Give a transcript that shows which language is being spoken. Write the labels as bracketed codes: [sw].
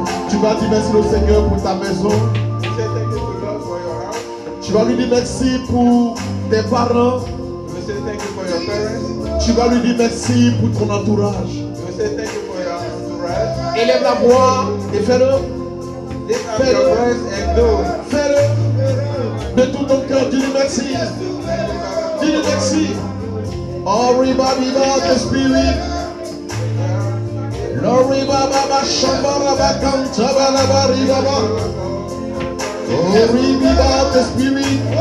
[fr] tu vas dire merci au Seigneur pour ta maison. [en] You say thank you to God for your house. [fr] Tu vas lui dire merci pour tes parents. [en] You will say thank you for your parents. [fr] Tu vas lui dire merci pour ton entourage. [en] You will say thank you for your entourage. [fr] Élève la voix et fais-le. [en] Lift up your voice and do it. [fr] Fais-le. De tout ton cœur, dis-lui merci. Dis-lui merci. Oh, riba, riba, the spirit. Lord, riba, baba, shambara, bakanta, balaba, riba, ba. Oh, riba, the spirit.